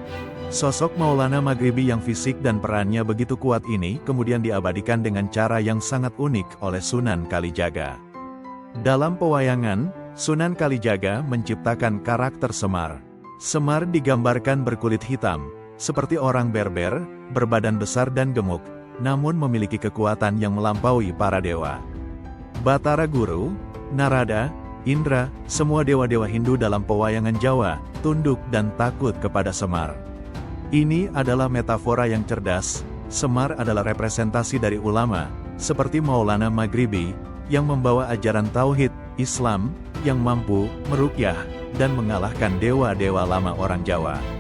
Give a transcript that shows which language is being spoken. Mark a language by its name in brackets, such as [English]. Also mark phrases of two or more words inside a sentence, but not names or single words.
[Indonesian] Sosok Maulana Maghribi yang fisik dan perannya begitu kuat ini kemudian diabadikan dengan cara yang sangat unik oleh Sunan Kalijaga. Dalam pewayangan, Sunan Kalijaga menciptakan karakter Semar. Semar digambarkan berkulit hitam, seperti orang Berber, berbadan besar dan gemuk, namun memiliki kekuatan yang melampaui para dewa. Batara Guru, Narada, Indra, semua dewa-dewa Hindu dalam pewayangan Jawa, tunduk dan takut kepada Semar. Ini adalah metafora yang cerdas. Semar adalah representasi dari ulama, seperti Maulana Maghribi, yang membawa ajaran tauhid, Islam, yang mampu meruqyah, dan mengalahkan dewa-dewa lama orang Jawa.